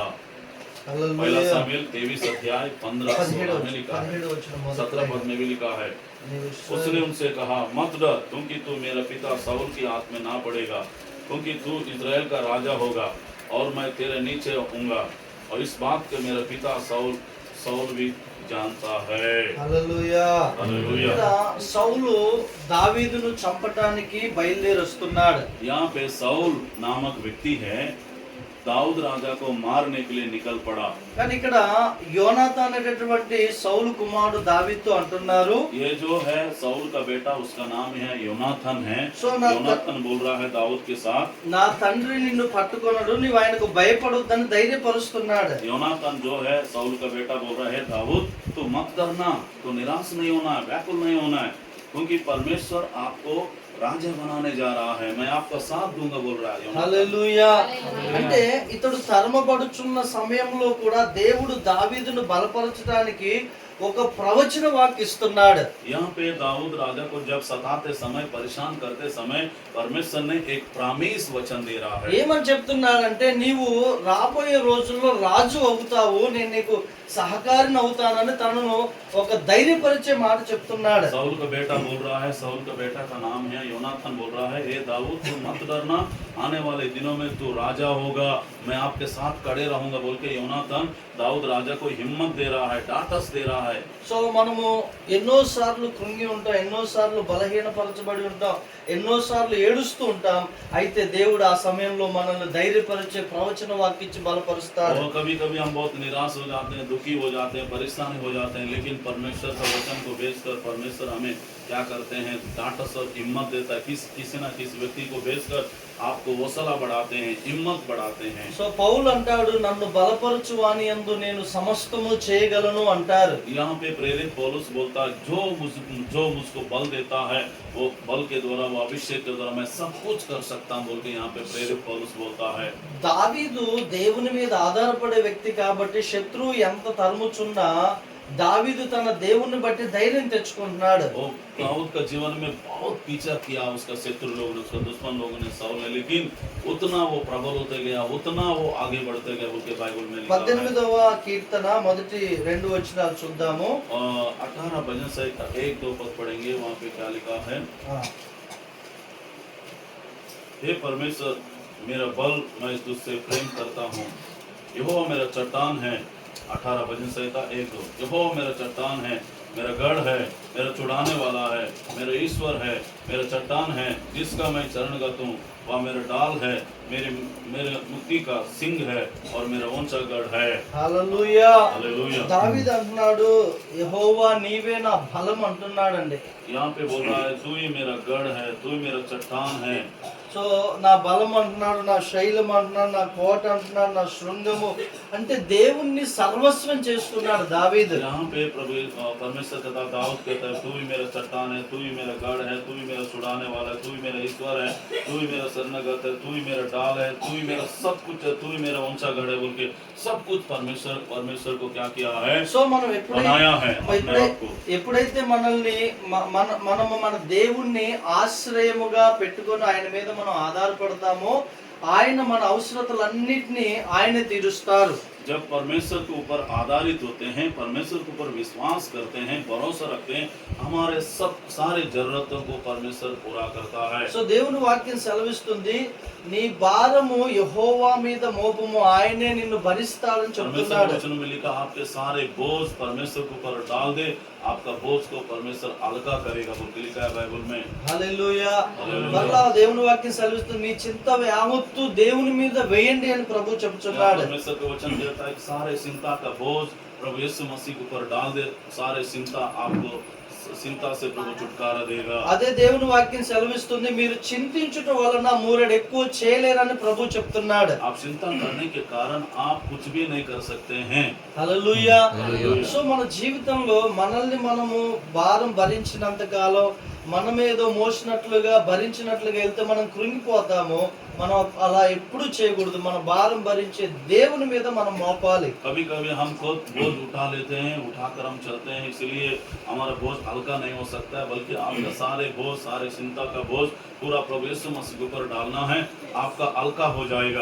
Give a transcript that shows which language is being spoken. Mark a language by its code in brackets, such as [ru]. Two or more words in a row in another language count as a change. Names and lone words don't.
[hi] पहला सामुएल 23 अध्याय 15 में लिखा है, 17 पद में भी लिखा है। उसने उनसे कहा, मत डर, क्योंकि तू मेरा पिता साउल की हाथ में ना पड़ेगा, क्योंकि तू इजराइल का राजा होगा और मैं तेरे नीचे रहूंगा। और इस बात को मेरा पिता साउल भी जानता है। [te] హల్లెలూయా. సౌలు దావీదును చంపడానికి బయలుదేరి వస్తున్నాడు. [hi] यहाँ पे साउल नामक व्यक्ति है, दाऊद राजा को मारने के लिए निकल पड़ा। [te] కానీ ఇక్కడ యోనాతాన్ అనేటటువంటి సౌలు కుమారుడు దావీదుతో అంటున్నారు, [hi] ये जो है साउल का बेटा, उसका नाम है योनाथन है। So, योनाथन बोल रहा है दाऊद के साथ, [te] నా తండ్రి నిన్ను పట్టుకొనడు, నీవు ఆయనకు భయపడొద్దని ధైర్యపరుస్తున్నాడు. [hi] योनाथन जो है साउल का बेटा बोल रहा है, दाऊद तो मत डरना, तो निराश नहीं होना है, व्याकुल नहीं होना है, क्योंकि परमेश्वर आपको రాజా बनाने जा रहा है, मैं आपका साथ दूंगा बोल रहा है। [te] హల్లెలూయా. అంటే ఇతడు తరమబడుచున్న సమయంలో కూడా దేవుడు దావీదును బలపరచడానికి ఒక ప్రవచన వాక్కు ఇస్తున్నాడు. [hi] यहाँ पे दाऊद राजा को जब सताते समय परेशान करते समय परमेश्वर ने एक प्रामिस वचन दे रहा है। [te] ఏమని చెప్తున్నాడంటే నీవు రాబోయే రోజుల్లో రాజు అవుతావు, నేను నీకు సహకారిని అవుతానని తనను ఒక ధైర్యపరిచే మాట చెప్తున్నాడు. [hi] साउल का बेटा बोल रहा है, साउल का बेटा का नाम है योनाथन, बोल रहा है, हे दाऊद तू मत डरना, आने वाले दिनों में तू राजा होगा, मैं आपके साथ खड़े रहूंगा बोल के योनाथन दाऊद राजा को हिम्मत दे रहा है, डाटस दे रहा है। [te] సో మనము ఎన్నోసార్లు కృంగి ఉంటాం, ఎన్నోసార్లు బలహీనపరచబడి ఉంటాం, ఎన్నోసార్లు ఏడుస్తూ ఉంటాం. అయితే దేవుడు ఆ సమయంలో మనల్ని ధైర్యపరిచే ప్రవచన వాక్కు ఇచ్చి బలపరుస్తాడు. [hi] और कभी कभी हम बहुत निराश हो जाते हैं, दुखी हो जाते हैं, परेशान हो जाते हैं, लेकिन परमेश्वर का वचन को भेजकर परमेश्वर हमें क्या करते हैं, डांटस और हिम्मत देता है। किसी ना किसी व्यक्ति को भेजकर आपको हौसला बढ़ाते हैं, हिम्मत बढ़ाते हैं। [te] సో పౌలు అంటాడు, నన్ను బలపరచు వాని యందు నేను సమస్తము చేయగలను అంటారు. [hi] यहाँ पे प्रेरित पौलुस बोलता है, जो मुझको बल देता है वो बल के द्वारा, वो अभिषेक के द्वारा मैं सब कुछ कर सकता हूँ बोल के यहाँ पे प्रेरित पौलुस बोलता है। [te] దావీదు దేవుని మీద ఆధారపడే వ్యక్తి కాబట్టి శత్రువు ఎంత తరుముచున్నా దావీదు తన దేవుని బట్టి ధైర్యం తెచ్చుకుంటున్నాడు. [hi] वो दाऊद का जीवन में बहुत पीछा किया उसका शत्रु लोग ने, उसका दुश्मन लोगों ने, साउल ने, लेकिन उतना वो प्रबल होते गया, उतना वो आगे बढ़ते गया बोल के बाइबल में लिखा है। [te] 18వ కీర్తన మొదటి 2 వచనాలు చూద్దాము. [hi] 18 भजन से 1-2 पद पढ़ेंगे। वहाँ पे क्या लिखा है, हे परमेश्वर मेरा बल, मैं तुझसे प्रेम करता हूँ, यहोवा मेरा चट्टान है। 18 भजन संहिता 1-2। यहोवा मेरा चट्टान है, मेरा गढ़ है, मेरा छुड़ाने वाला है, मेरा ईश्वर है, मेरा चट्टान है जिसका मैं शरणगत हूँ, वह मेरा डाल है, मेरे मुक्ति का सिंह है और मेरा ऊंचा गढ़ है। [te] హల్లెలూయా. [hi] हालेलुया। [te] దావీదు అంటున్నాడు, యెహోవా నీవే నా బలం అంటున్నాడండి. [hi] यहाँ पे बोल रहा है, तू ही मेरा गढ़ है, तू ही मेरा चट्टान है। [te] సో నా బలం అంటున్నాడు, నా శైలం అంటున్నాడు, నా కోట అంటున్నాడు, నా శృంగము అంటే దేవుణ్ణి సర్వస్వం చేసుకున్నాడు దావీదు. [hi] यहाँ पे प्रभु परमेश्वर कहता, दाऊद कहता है, तू ही मेरा चट्टान है, तू ही मेरा गढ़ है, तू ही मेरा छुड़ाने वाला है, तू ही मेरा ईश्वर है, तू ही मेरा शरणगत है, तू ही मेरा डाल है, तू ही मेरा सब कुछ है, तू ही मेरा ऊंचा गढ़ है बोल के सब कुछ परमेश्वर को क्या किया है, [te] సో మనం [hi] बनाया है अपने आप को। [te] ఎప్పుడైతే మనల్ని మనము మన దేవుణ్ణి ఆశ్రయముగా పెట్టుకొని ఆయన మీద మనం ఆధారపడతామో ఆయన మన అవసరతలన్నిటినీ ఆయనే తీరుస్తారు. [hi] जब परमेश्वर के ऊपर आधारित होते हैं, परमेश्वर के ऊपर विश्वास करते हैं, भरोसा रखते हैं, हमारे सब सारे जरूरतों को परमेश्वर पूरा करता है। [te] సో దేవుని వాక్యం సెలవిస్తుంది, నీ భారము యెహోవా మీద మోపము, ఆయనే నిన్ను భరిస్తాడని परमेश्वर చెప్తున్నాడు. [hi] वचन में लिखा, आपके सारे बोझ परमेश्वर के ऊपर डाल दे, आपका बोझ को परमेश्वर हल्का करेगा बोल के लिखा है बाइबल में। [te] హల్లెలూయా. హల్లెలూయా. మళ్ళా దేవుని వాక్యం సెలవిస్తుంది, మీ చింత యావత్తు దేవుని మీద వేయండి అని ప్రభు చెప్తున్నాడు. [hi] परमेश्वर का वचन कहता है कि सारे चिंता का बोझ प्रभु यीशु मसीह के ऊपर डाल दे, सारे चिंता आपको चिंता से प्रभु छुटकारा देगा। [te] అదే దేవుని వాక్యం సెలవిస్తుంది, మీరు చింతించుట వలన మూరెడు ఎక్కువ చేయలేరని ప్రభు చెప్తున్నాడు. [hi] आप चिंता करने के कारण आप कुछ भी नहीं कर सकते हैं। [te] హల్లెలూయా. హల్లెలూయా. సో మన జీవితంలో మనల్ని మనము భారం భరించినంత కాలం మనమేదో మోసినట్లుగా భరించినట్లుగా వెళ్తే మనం కృంగిపోతాము. మనం అలా ఎప్పుడు చేయకూడదు. మన భారం భరించే దేవుని మీద మనం మోపాలి. [hi] कभी कभी हम खुद बोझ उठा लेते हैं, उठाकर हम चलते हैं, इसलिए हमारा बोझ हल्का नहीं हो सकता है, बल्कि आपका सारे बोझ, सारे चिंता का बोझ पूरा प्रभु यीशु मसीह के ऊपर डालना है, आपका हल्का हो जाएगा।